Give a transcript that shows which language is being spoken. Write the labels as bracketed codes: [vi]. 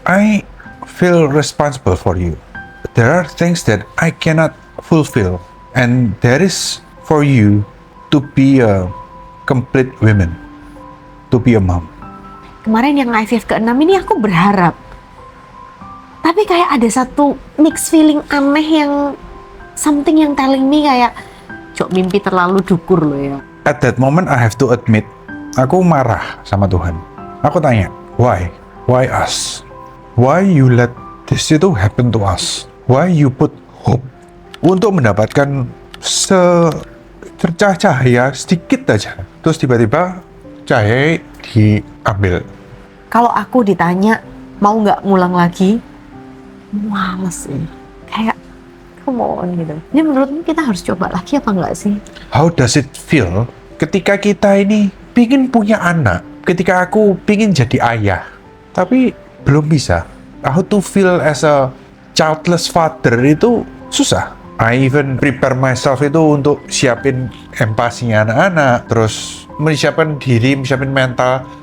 [en] I feel responsible for you. There are things that I cannot fulfill, and that is for you to be a complete woman, to be a mom. [id] Kemarin yang IVF ke-6 ini aku berharap. Tapi kayak ada satu [en] mixed feeling [id] aneh yang [en] something [id] yang [en] telling me [id] kayak Jok mimpi terlalu dukur loh ya. [en] At that moment I have to admit, [id] aku marah sama Tuhan. Aku tanya, [en] why? Why us? Why you let this [id] itu [en] happen to us? Why you put hope [id] untuk mendapatkan secercah cahaya sedikit aja, terus tiba-tiba cahaya diambil. Kalau aku ditanya mau nggak ngulang lagi, males sih. Kayak [en] come on [id] gitu. Ini menurutmu kita harus coba lagi apa enggak sih? [en] How does it feel [id] ketika kita ini pingin punya anak, ketika aku pingin jadi ayah, tapi belum bisa. [en] How to feel as a childless father [id] itu susah. [en] I even prepare myself [id] itu untuk siapin empatinya anak-anak, terus menyiapkan diri, menyiapin mental.